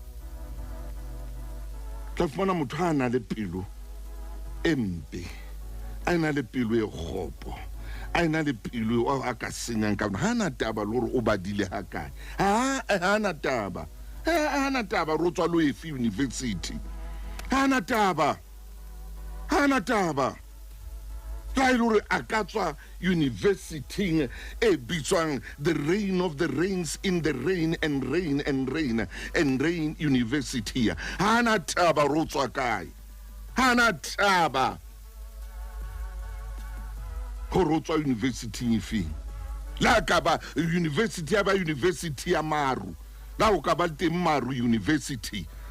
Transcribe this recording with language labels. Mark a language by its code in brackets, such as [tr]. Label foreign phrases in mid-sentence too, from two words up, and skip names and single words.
[st] tla fumana motho ha na le pelo empe a na le pelo e kgopo a na le pelo a ka senyang ka ha na taba le hore o badile ha kae ha na taba ro tswa lo efe university ha na taba tla ile hore a ka tswa university e bitswang [en] the reign of the rains in the rain and rain university [st] ha na taba ro tswa kae ha na taba ho ro tswa university efe la ka ba university ya maru la o ka ba teng maru university